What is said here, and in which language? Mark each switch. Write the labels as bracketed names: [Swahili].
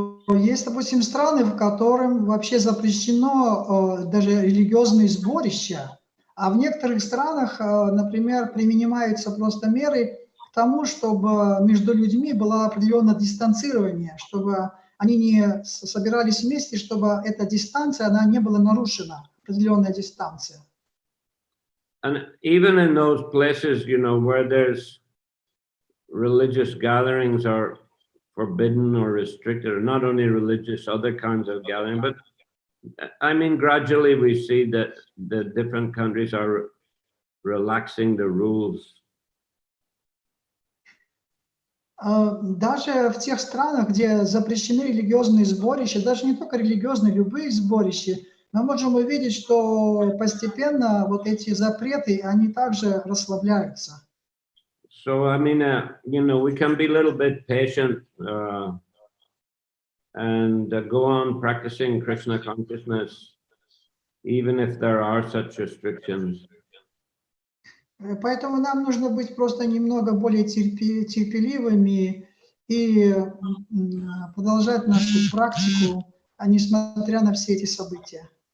[Russian] Есть, допустим, страны, в которых вообще запрещено даже религиозные сборища, а в некоторых странах, например, применяются просто меры к тому, чтобы между людьми было определенное дистанцирование, чтобы они не собирались вместе, чтобы эта дистанция, она не была нарушена, определенная дистанция. [English] And even in those places, where there's religious gatherings are forbidden or restricted, or not only religious, other kinds of gathering, but I mean, gradually we see that the different countries are relaxing the rules. [Russian] Даже в тех странах, где запрещены религиозные сборища, даже не только религиозные, любые сборища, мы можем увидеть, что постепенно вот эти запреты, они также расслабляются. [English] So, I mean, we can be a little bit patient and go on practicing Krishna consciousness, even if there are such restrictions. [Russian] Поэтому нам нужно быть просто немного более терпеливыми и продолжать нашу практику, несмотря на все эти события.